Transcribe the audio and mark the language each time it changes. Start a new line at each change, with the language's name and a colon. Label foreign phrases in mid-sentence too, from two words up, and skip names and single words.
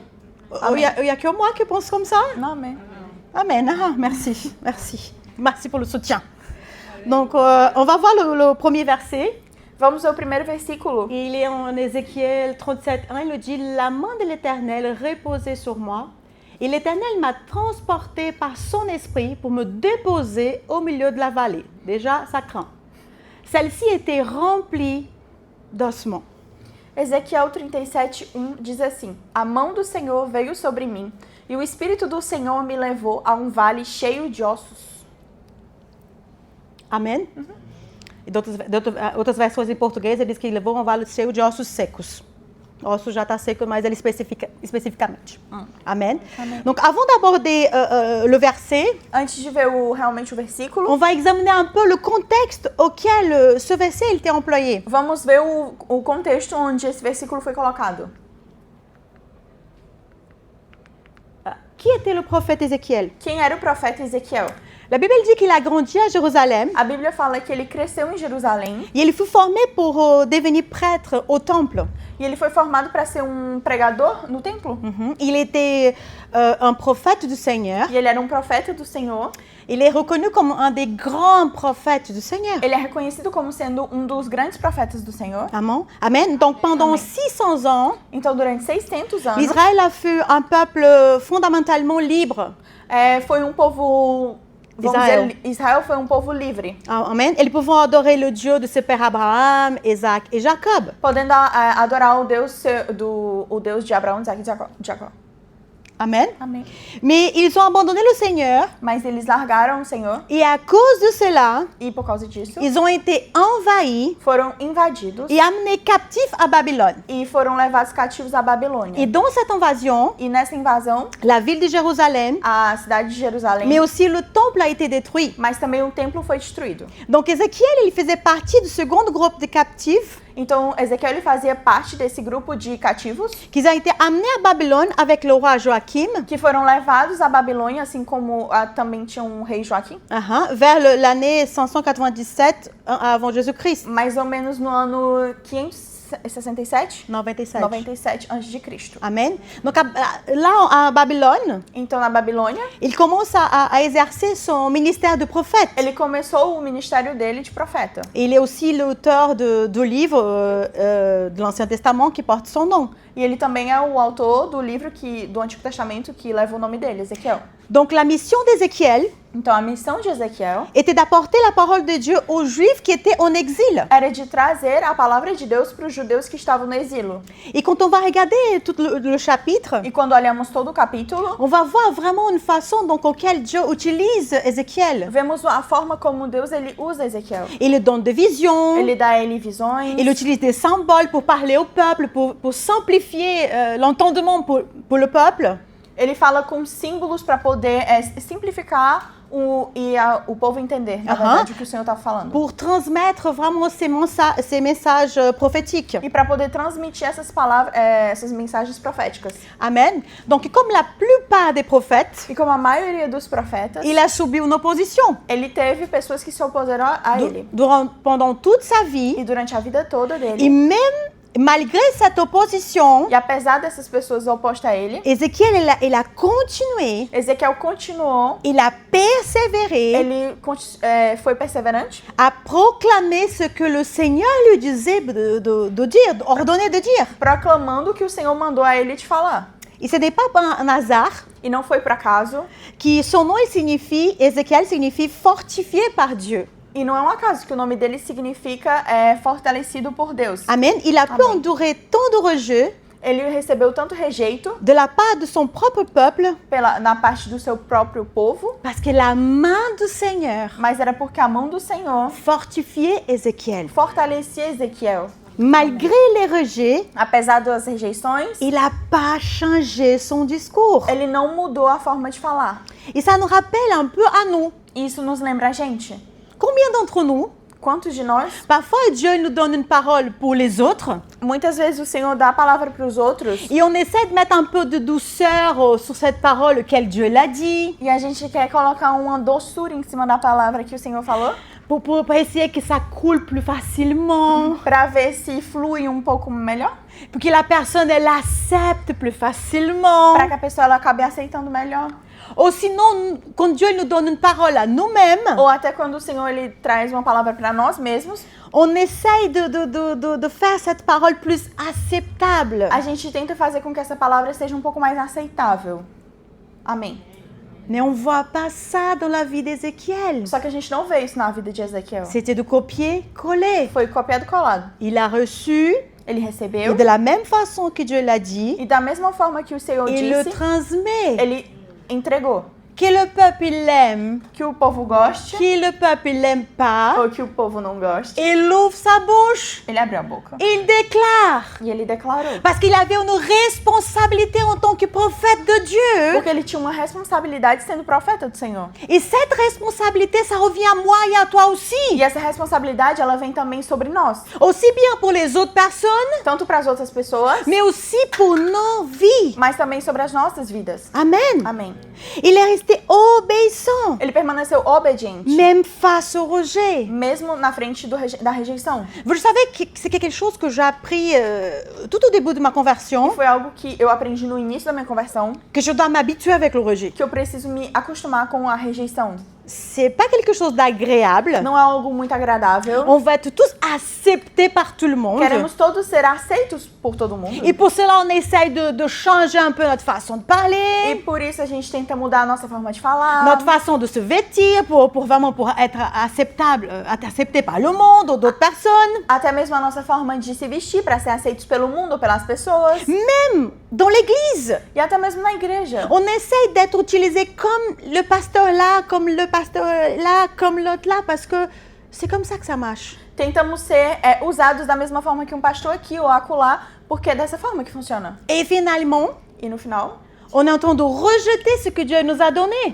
French: Il y a que moi qui pense comme ça.
Portuguese: Não, amém.
French: Amen. Ah, merci, merci. Merci pour le soutien. Donc, on va voir le premier verset.
Portuguese: Vamos ao primeiro versículo.
French: Il est en Ézéchiel 37:1. Il nous dit, la main de l'Éternel reposait sur moi. Et l'Éternel m'a transporté par son esprit pour me déposer au milieu de la vallée. Déjà, ça craint. Celle-ci était remplie d'ossements.
Portuguese: Ezequiel 37:1 diz assim: A mão do Senhor veio sobre mim, e o Espírito do Senhor me levou a um vale cheio de ossos. Amen. E outras versões em português, ele diz que levou um vale cheio de ossos secos. O osso já está seco, mas ele especificamente. Amen. Amen.
French: Donc, avant d'aborder le verset,
Portuguese: Antes de ver realmente o versículo,
French: on va examiner un peu le contexte auquel ce verset il était employé.
Portuguese: vamos ver o contexto onde esse versículo foi colocado.
French: Qui était le prophète Ézéchiel?
Portuguese: Quem era o profeta Ezequiel?
French: La Bible dit qu'il a grandi à Jérusalem
Portuguese: A Bíblia fala que ele cresceu em Jerusalém
French: et il fut formé pour devenir prêtre au temple.
Portuguese: e ele foi formado para ser pregador no templo.
French: Il était un prophète du Seigneur.
Portuguese: E ele era profeta do Senhor.
French: Il est reconnu comme un des grands prophètes du Seigneur.
Portuguese: Ele é reconhecido como sendo dos grandes profetas do Senhor.
French: Amen. Amen. Donc pendant Amen. 600 ans,
Portuguese: Então, durante 600 anos,
French: Israël a fut un peuple fondamentalement libre.
Portuguese: Foi povo... Israel foi povo livre. Amen.
French: Ils pouvaient adorer le Dieu de ses pères Abraham, Isaac et Jacob.
Portuguese: Podendo adorar o Deus de Abraão, Isaac e Jacó. Amen. Amém.
French: Mais ils ont abandonné le Seigneur
Portuguese: Mas eles largaram o Senhor
French: et à cause de cela,
Portuguese: e, por causa disso,
French: ils ont été envahis
Portuguese: foram invadidos
French: et amenés captifs à Babylone.
Portuguese: e foram levados cativos à Babilônia.
French: Et dans cette invasion,
Portuguese: E nessa invasão,
French: la ville de Jérusalem,
Portuguese: a cidade de Jerusalém,
French: mais aussi le temple a été détruit.
Portuguese: mas também o templo foi destruído.
French: Donc Ézéchiel, il faisait partie du second groupe de captifs
Portuguese: Então, Ezequiel ele fazia parte desse grupo de cativos
French: qui a été amené à Babylone avec le roi Joachim
Portuguese: que foram levados à Babilônia, assim como também tinha rei Joaquim,
French: vers l'année 597 avant Jésus-Christ.
Portuguese: mais ou menos no ano 567, 97. 97 a.C.
French: Amen. Donc là, à Babylone,
Portuguese: Então, na Babilônia,
French: il commence à exercer son ministère de prophète.
Portuguese: ele começou o ministério dele de profeta.
French: Il est aussi l'auteur de livres de l'Ancien Testament qui portent son nom.
Portuguese: E ele também é o autor do livro do Antigo Testamento que leva o nome dele, Ezequiel.
French: Donc la mission d'Ézéchiel
Portuguese: Então, a missão de Ezequiel
French: était d'apporter la parole de Dieu aux Juifs qui étaient en exil.
Portuguese: era de trazer a palavra de Deus para os judeus que estavam no exílio.
French: Et quand on va regarder tout le chapitre,
Portuguese: E quando olhamos todo o capítulo,
French: on va voir vraiment une façon dans laquelle Dieu utilise Ézéchiel.
Portuguese: vemos a forma como Deus ele usa Ezequiel.
French: Il lui donne des visions,
Portuguese: Ele dá a ele visões,
French: il utilise des symboles pour parler au peuple, pour simplifier l'entendement pour le peuple.
Portuguese: ele fala com símbolos para poder simplificar o povo entender, na verdade, o que o Senhor está falando.
French: Pour transmettre vraiment ces messages prophétiques.
Portuguese: E para poder transmitir essas palavras, essas mensagens proféticas. Amen.
French: Donc, comme la plupart des prophètes,
Portuguese: E como a maioria dos profetas,
French: il a subi une opposition.
Portuguese: ele teve pessoas que se opuseram a ele.
French: Pendant toute sa vie,
Portuguese: E durante a vida toda
French: et
Portuguese: dele.
French: même malgré cette opposition,
Portuguese: E apesar dessas pessoas opostas a ele,
French: Ézéchiel, il a continué,
Portuguese: Ezequiel continuou,
French: il a persévéré
Portuguese: ele foi perseverante
French: à proclamer ce que le Seigneur lui disait de dire, ordonné de dire.
Portuguese: proclamando o que o Senhor mandou a ele de falar.
French: Et ce n'est pas un hasard
Portuguese: E não foi por acaso,
French: que son nom Ézéchiel signifie fortifié par Dieu.
Portuguese: e não é um acaso que o nome dele significa fortalecido por Deus.
French: Amen. Il a pu
Portuguese: Amen.
French: endurer tant de rejet
Portuguese: Ele recebeu tanto rejeito
French: de la part de son propre peuple
Portuguese: na parte do seu próprio povo,
French: parce que la main du Seigneur
Portuguese: mas era porque a mão do Senhor
French: fortifiait Ézéchiel.
Portuguese: fortalecia Ezequiel.
French: Malgré les rejets,
Portuguese: Apesar das rejeições,
French: il n'a pas changé son discours.
Portuguese: ele não mudou a forma de falar.
French: Et ça nous rappelle un peu à nous.
Portuguese: E isso nos lembra a gente.
French: Combien d'entre nous,
Portuguese: Quantos de nós,
French: parfois Dieu nous donne une parole pour les autres
Portuguese: muitas vezes o Senhor dá a palavra para os outros
French: et on essaie de mettre un peu de douceur sur cette parole qu'elle Dieu l'a dit
Portuguese: e a gente quer colocar uma doçura em cima da palavra que o Senhor falou
French: pour essayer que ça coule plus facilement,
Portuguese: para ver se flui pouco melhor,
French: pour que la personne elle accepte plus facilement.
Portuguese: para que a pessoa ela acabe aceitando melhor.
French: Ou sinon, quand Dieu nous donne une parole à nous-mêmes,
Portuguese: Ou até quando o Senhor ele traz uma palavra para nós mesmos,
French: on essaye de faire cette parole plus acceptable.
Portuguese: a gente tenta fazer com que essa palavra seja pouco mais aceitável. Amém.
French: Mais on ne voit pas ça dans la vie d'Ézéchiel.
Portuguese: Só que a gente não vê isso na vida de Ezequiel.
French: C'était de copier-coller.
Portuguese: Foi copiado e colado.
French: Il a reçu,
Portuguese: Ele
French: et
Portuguese: recebeu
French: de la même façon que Dieu l'a dit,
Portuguese: e da mesma forma que o Senhor
French: il le
Portuguese: disse,
French: transmet.
Portuguese: ele entregou.
French: Que le peuple il l'aime,
Portuguese: Que o povo goste
French: que le peuple il l'aime pas,
Portuguese: ou que o povo não goste,
French: il ouvre sa bouche,
Portuguese: ele abriu a boca
French: il déclare.
Portuguese: e ele declarou.
French: Parce qu'il avait une responsabilité en tant que prophète de Dieu.
Portuguese: Porque ele tinha uma responsabilidade sendo profeta do Senhor.
French: Et cette responsabilité, ça revient à moi et à toi aussi.
Portuguese: E essa responsabilidade, ela vem também sobre nós.
French: Aussi bien pour les autres personnes,
Portuguese: Tanto para as outras pessoas,
French: mais aussi pour nos vies.
Portuguese: mas também sobre as nossas vidas. Amen. Amém.
French: Il est resté resté obéissant,
Portuguese: Ele permaneceu obediente,
French: même face au rejet.
Portuguese: mesmo na frente da rejeição.
French: Vous savez que c'est quelque chose que j'ai appris tout au début de ma
Portuguese: E
French: conversion,
Portuguese: foi algo que eu aprendi no início da minha conversão,
French: que je dois m'habituer avec le rejet.
Portuguese: que eu preciso me acostumar com a rejeição.
French: C'est pas quelque chose d'agréable.
Portuguese: Não é algo muito agradável.
French: On va être tous acceptés par tout le monde.
Portuguese: Queremos todos ser aceitos por todo mundo.
French: Et pour cela, on essaye de changer un peu notre façon de
Portuguese: E
French: parler,
Portuguese: por isso a gente tenta mudar a nossa forma de falar,
French: notre façon de se vêtir pour vraiment pour être acceptable, accepté par le monde ou d'autres personnes.
Portuguese: até mesmo a nossa forma de se vestir para ser aceitos pelo mundo, pelas pessoas,
French: Même dans l'église,
Portuguese: e até mesmo na igreja.
French: on essaye d'être utilisé comme le pasteur là, comme le pasteur là, comme l'autre là, parce que c'est comme ça que ça marche.
Portuguese: Tentamos ser usados da mesma forma que um pastor aqui ou acolá, porque é dessa forma que funciona.
French: Et finalement,
Portuguese: E no final,
French: on est en train de rejeter ce que Dieu nous a donné.